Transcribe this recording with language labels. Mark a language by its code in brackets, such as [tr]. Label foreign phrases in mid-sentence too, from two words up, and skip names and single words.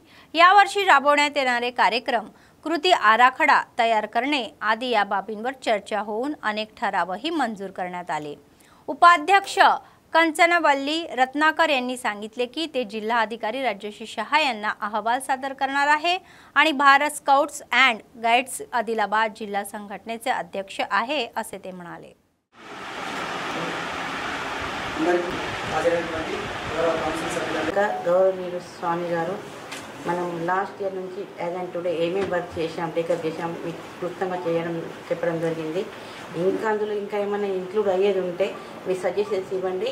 [mr] यावर्षी राबवण्यात येणारे कार्यक्रम, कृती आराखडा तयार करणे आदी या बाबींवर चर्चा होऊन अनेक ठरावही मंजूर करण्यात आले। उपाध्यक्ष कंचनवल्ली रत्नाकर यांनी सांगितले की ते जिल्हा अधिकारी राजश्री शहा यांना अहवाल सादर करणार आहे आणि भारत स्काउट्स अँड गाईड्स आदिलाबाद जिल्हा संघटनेचे अध्यक्ष आहे असे ते म्हणाले। [te] గౌరవనీయులు స్వామి గారు మనం [en] last year [te] నుంచి [en] as and today [te] ఏమేమి వర్క్ చేసాం టేకప్ చేసాం మీకు క్లుప్తంగా చెప్పడం జరిగింది। ఇంకా అందులో ఇంకా ఏమైనా ఇంక్లూడ్ అయ్యేది ఉంటే మీ సజెషన్స్ ఇవ్వండి।